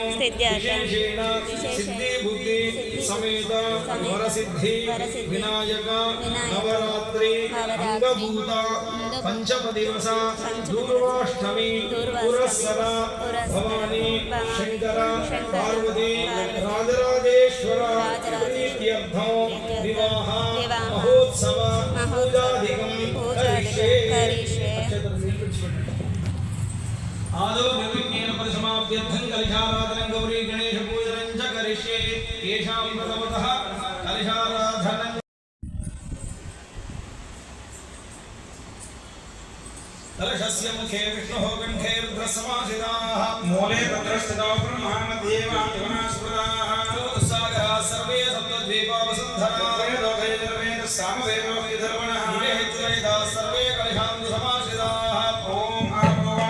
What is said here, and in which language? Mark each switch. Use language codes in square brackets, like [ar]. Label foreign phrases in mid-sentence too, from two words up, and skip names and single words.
[sa] విశేషేణ సిద్ధి బుద్ధి సమేత వరసిద్ధి వినాయక నవరాత్రి అంగభూత పంచమ దివస దూర్వాష్టమి పురస్సర భవాని శంకర పార్వతి రాజరాజేశ్వర ప్రీత్యర్థం వివాహ మహోత్సవ పూజాధికం కరిష్యే ఆదో నిర్విఘ్నేన పరిసమాప్త్యర్థం కలశారాధనం గౌరీ గణేశ పూజనం చ కరిష్యే ఏషాం ప్రథమతః కలశారాధనం कलशस्य मुखे विष्णुः कण्ठे रुद्रसमासिताः मूले तत्रस्थितो ब्रह्मामध्ये वायुवनस्पदाः सागराः सर्वे सप्तद्वीपावसुन्धराः वेदोदयनिर्वेदः सामवेदो विधर्मणः विवेहितुलयिताः सर्वे कलशान्तु समाश्रिताः ॐ आपो वा